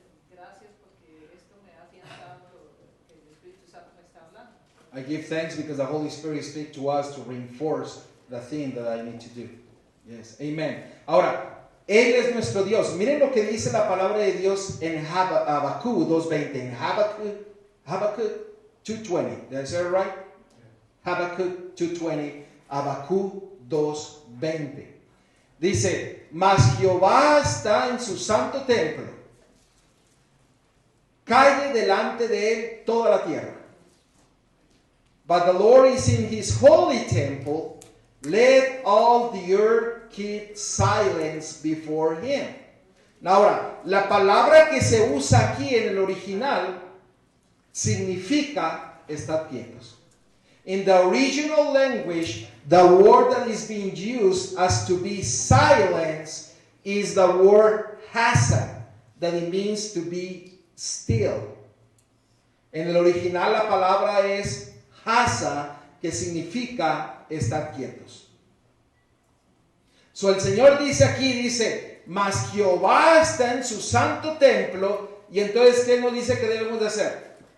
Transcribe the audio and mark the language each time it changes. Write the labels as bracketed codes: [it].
[es] Gracias porque esto me ha afianzado que el Espíritu Santo me está hablando. [en] I give thanks because the Holy Spirit speaks to us to reinforce the thing that I need to do. Yes, amen. [es] Ahora, Él es nuestro Dios. Miren lo que dice la palabra de Dios en Habacuc 2:20. En Habacuc 2:20. [en] Did I say it right? [es] Habacuc 2:20. Habacuc 2:20. Dice, mas Jehová está en su santo templo. Calle delante de él toda la tierra. [en] But the Lord is in his holy temple. Let all the earth keep silence before him. [es] Ahora, la palabra que se usa aquí en el original significa estar quietos. [en] In the original language, the word that is being used as to be silence is the word hasa, that it means to be still. [es] En el original la palabra es hasa, que significa estar quietos. So el Señor dice aquí, mas Jehová está en su santo templo, y entonces ¿qué nos dice que debemos de hacer?